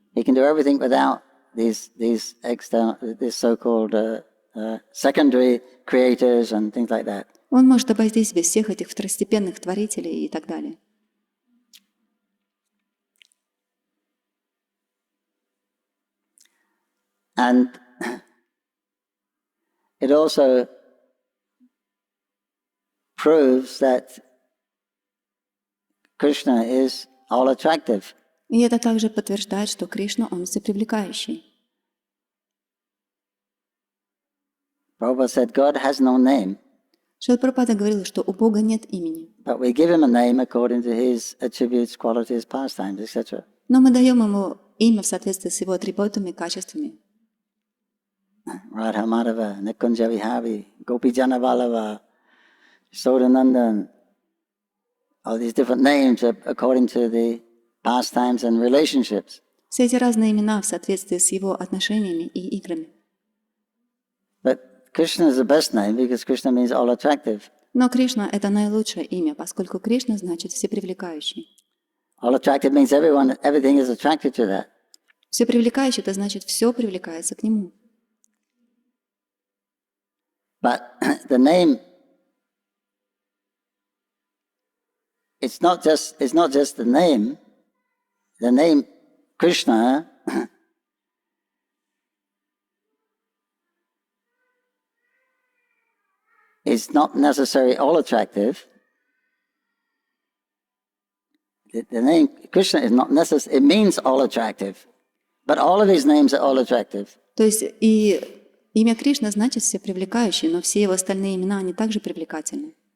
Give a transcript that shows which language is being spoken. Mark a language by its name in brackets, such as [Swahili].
[English] He can do everything without these so-called secondary creators and things like that. [Russian] Он может обойтись без всех этих второстепенных творителей и так далее. [English] And it also proves that Krishna is all attractive. [Russian] И это также подтверждает, что Кришна, он всепривлекающий. [English] Prabhupada said God has no name, [Russian] Шрила Прабхупада говорил, что у Бога нет имени. [English] but we give him a name according to his attributes, qualities, pastimes, etc. [Russian] Но мы даем ему имя в соответствии с его атрибутами и качествами. [English] Radha Madhava, Nikunja Vihari, Gopi Janavalava, Sodanandan, all these different names according to the pastimes and relationships. [Russian] Все эти разные имена в соответствии с его отношениями и играми. [English] But Krishna is the best name because Krishna means all attractive. [Russian] Но Кришна — это наилучшее имя, поскольку Кришна значит всепривлекающий. [English] All attractive means everything is attracted to that. [Russian] Всепривлекающий — это значит, все привлекается к нему. [English] But the name, it's not just the name. The name Krishna is not necessarily all attractive. The name Krishna is not necessarily, it means all attractive. But all of his names are all attractive. [Russian] То есть и имя Кришна значит все привлекающие, но все его остальные имена, они также привлекательны.